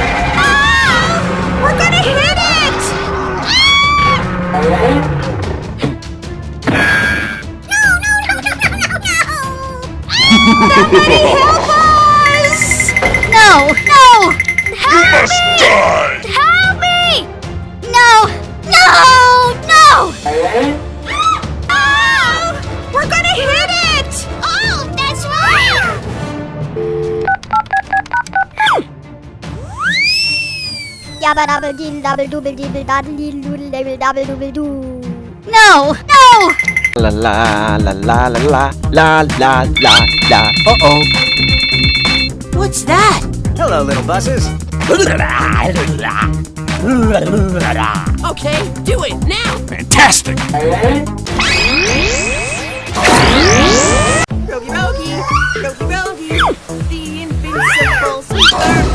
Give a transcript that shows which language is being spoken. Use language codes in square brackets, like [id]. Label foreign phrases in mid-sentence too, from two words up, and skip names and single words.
[en] Oh, we're gonna hit it! Somebody help us! No! You must die! Help me! No! Oh, we're gonna hit it! Oh, that's right! Yabba dabba dee dabba dooble dee dabba dee doodle dabba dooble doo. No! La la la la la la la la la la. Uh-oh. What's that? Hello, little buses. Okay, do it now! Fantastic! Rogie, rogie, rogie, rogie, the invincible sweeper.